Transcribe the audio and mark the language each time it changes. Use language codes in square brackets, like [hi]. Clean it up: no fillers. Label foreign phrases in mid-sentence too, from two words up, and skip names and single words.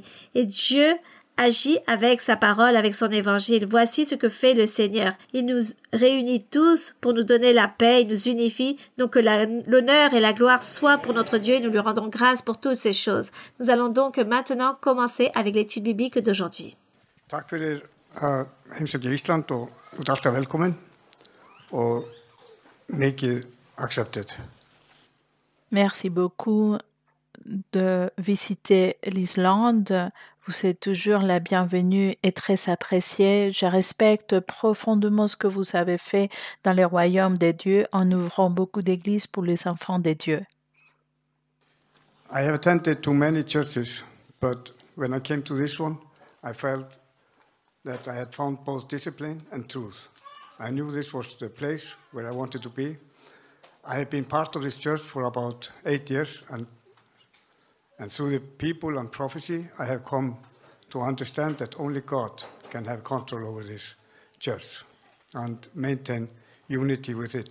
[fr] Et Dieu agit avec sa parole, avec son évangile. Voici ce que fait le Seigneur. Il nous réunit tous pour nous donner la paix, il nous unifie. Donc que l'honneur et la gloire soient pour notre Dieu et nous lui rendons grâce pour toutes ces choses. Nous allons donc maintenant commencer avec l'étude biblique d'aujourd'hui. [is] Takk fyrir að heimsækja Ísland og þú ert alltaf velkomin og mikið accepted. [fr] Merci beaucoup de visiter l'Islande. Vous êtes toujours la bienvenue et très appréciée. Je respecte profondément ce que vous avez fait dans le royaume des dieux en ouvrant beaucoup d'églises pour les enfants des dieux. [en] I have attended to many churches, but when I came to this one, I felt that I had found both discipline and truth. I knew this was the place where I wanted to be. I have been part of this church for about 8 years, and through the people and prophecy, I have come to understand that only God can have control over this church and maintain unity with it.